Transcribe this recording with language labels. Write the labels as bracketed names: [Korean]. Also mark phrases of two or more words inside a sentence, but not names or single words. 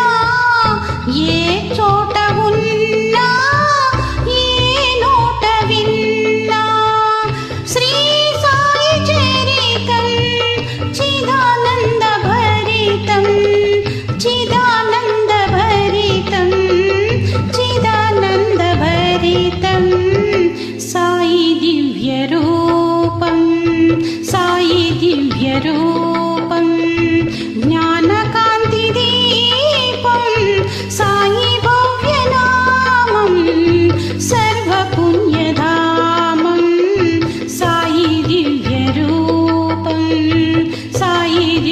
[Telugu] ఏ చోట ఉన్నా ఏ నోట విన్నా శ్రీ సాయి చరితం చిదానంద భరితం చిదానంద భరితం చిదానంద భరితం సాయి దివ్యరూపం साई दिव्यरूपं [Sanskrit] ज्ञानकान्तिदीपं साई भव्यनामं सर्वपुण्यधामं साई दिव्यरूपं साई